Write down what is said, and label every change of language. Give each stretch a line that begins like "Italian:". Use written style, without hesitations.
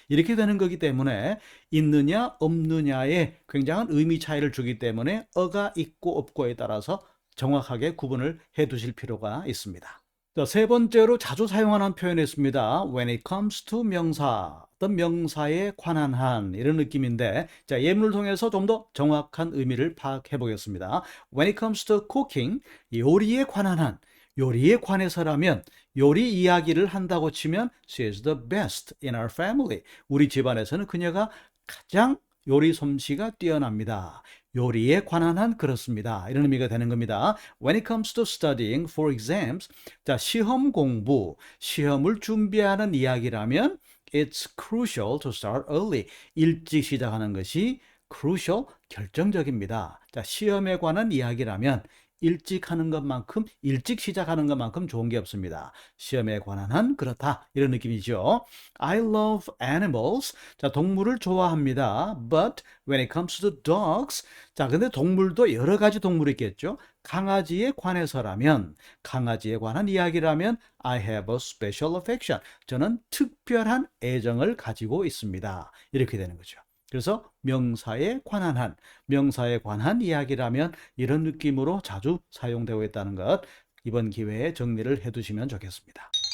Korean: 이렇게 되는 거기 때문에 있느냐 없느냐에 굉장한 의미 차이를 주기 때문에 어가 있고 없고에 따라서 정확하게 구분을 해 두실 필요가 있습니다. 자, 세 번째로 자주 사용하는 표현이었습니다.
English: When it comes to
Korean: 명사, 어떤 명사에 관한 한 이런 느낌인데 자, 예문을 통해서 좀 더 정확한 의미를 파악해 보겠습니다.
English: When it comes to cooking,
Korean: 요리에 관한 한, 요리에 관해서라면 요리 이야기를 한다고 치면
English: she is the best in our family.
Korean: 우리 집안에서는 그녀가 가장 요리 솜씨가 뛰어납니다. 요리에 관한 한 그렇습니다. 이런 의미가 되는 겁니다.
English: When it comes to studying for exams,
Korean: 자, 시험 공부, 시험을 준비하는 이야기라면
English: it's crucial to start early.
Korean: 일찍 시작하는 것이 crucial, 결정적입니다. 자, 시험에 관한 이야기라면 일찍 시작하는 것만큼 좋은 게 없습니다. 시험에 관한 한 그렇다. 이런 느낌이죠.
English: I love animals.
Korean: 자, 동물을 좋아합니다.
English: But when it comes to dogs.
Korean: 자, 근데 동물도 여러 가지 동물이 있겠죠. 강아지에 관해서라면, 강아지에 관한 이야기라면
English: I have a special affection.
Korean: 저는 특별한 애정을 가지고 있습니다. 이렇게 되는 거죠. 그래서 명사에 관한 이야기라면 이런 느낌으로 자주 사용되고 있다는 것 이번 기회에 정리를 해 두시면 좋겠습니다.